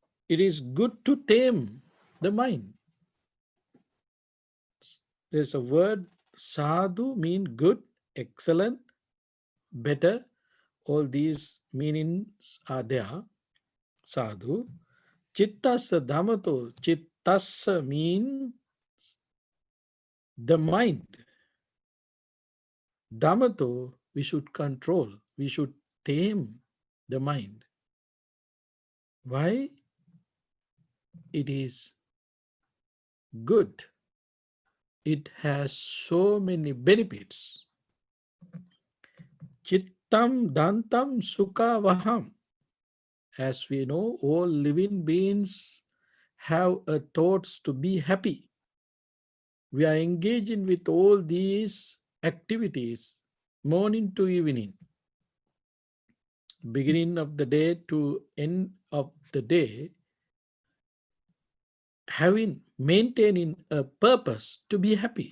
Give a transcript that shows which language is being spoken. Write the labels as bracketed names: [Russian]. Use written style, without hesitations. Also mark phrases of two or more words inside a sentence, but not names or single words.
[English] It is good to tame the mind. There's a word sadhu mean good, excellent, better. All these meanings are there. [Pali] Sadhu. Chittasa dhamato. [English] Chittasa mean the mind. Dhamato, we should control. We should tame the mind. Why? It is good. It has so many benefits. [Pali] Chittam dantam sukha vaham. [English] As we know, all living beings have a thoughts to be happy. We are engaging with all these activities morning to evening, beginning of the day to end of the day, maintaining a purpose to be happy.